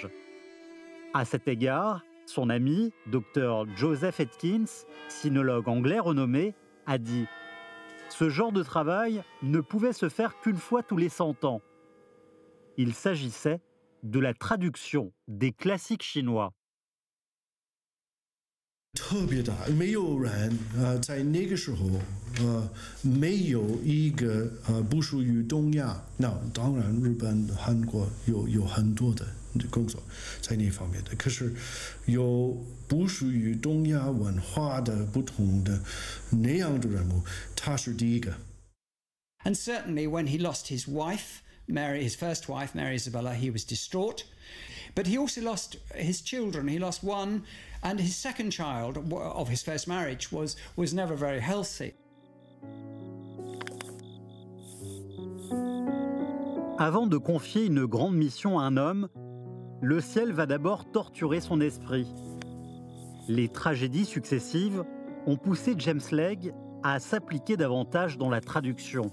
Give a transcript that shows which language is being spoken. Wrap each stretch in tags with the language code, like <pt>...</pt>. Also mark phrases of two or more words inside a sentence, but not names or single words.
<fr>À cet égard, son ami, Dr Joseph Atkins, sinologue anglais renommé, a dit « Ce genre de travail ne pouvait se faire qu'une fois tous les 100 ans. » Il s'agissait de la traduction des classiques chinois.</fr> <zh>特别大，没有人在那个时候没有一个不属于东亚，那当然日本、韩国有很多的工作在那方面的，可是有不属于东亚文化的不同的那样的人物，他是第一个。</zh> <en>And certainly when he lost his wife, Mary, his first wife, Mary Isabella, he was distraught. But he also lost his children. He lost one, and his second child of his first marriage was never very healthy.</en> <fr>Avant de confier une grande mission à un homme, le ciel va d'abord torturer son esprit. Les tragédies successives ont poussé James Legge à s'appliquer davantage dans la traduction.</fr>